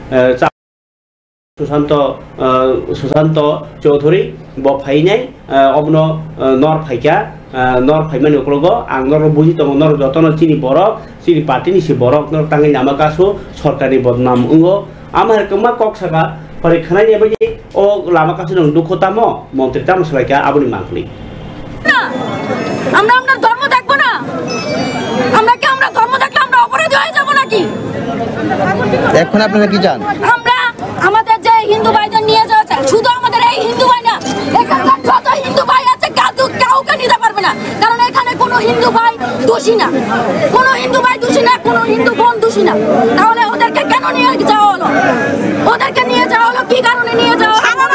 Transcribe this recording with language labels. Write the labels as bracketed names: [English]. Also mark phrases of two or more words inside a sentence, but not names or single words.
[Kok Borok] सुशांत चौधरी ब फायनाय अबनो नर फाइका नर फाइमानि उक्लगो आं नर बुझि तंग नर जतन चिनि बरक चिनि पार्टीनि सि बरक नर तांगै नामाकासु सरकारनि बदनाम उंगो आमार कमा कक्सागा परीक्षानाय नेबायदि ओ लामाकासु नों दुखतामो मन्त्रि तामसलायका आबुनि मांखलि [Bangla] আমরা আমরা ধর্ম দেখবো না আমরা কি আমরা ধর্ম দেখলে আমরা অপরাধী হয়ে যাব নাকি এখন আপনারা কি চান আমরা আমাদের যে হিন্দু ভাইদের নিয়ে যাওয়া চাই শুধু আমাদের এই হিন্দু ভাই না এখানকার যত হিন্দু ভাই আছে কাউকে নিতে পারবে না কারণ এখানে কোনো হিন্দু ভাই দোষী না কোনো হিন্দু ভাই দোষী না কোনো হিন্দু বোন দোষী না তাহলে ওদেরকে কেন নিয়ে যাওয়া হলো ওদেরকে নিয়ে যাওয়া হলো কি কারণে নিয়ে যাওয়া হলো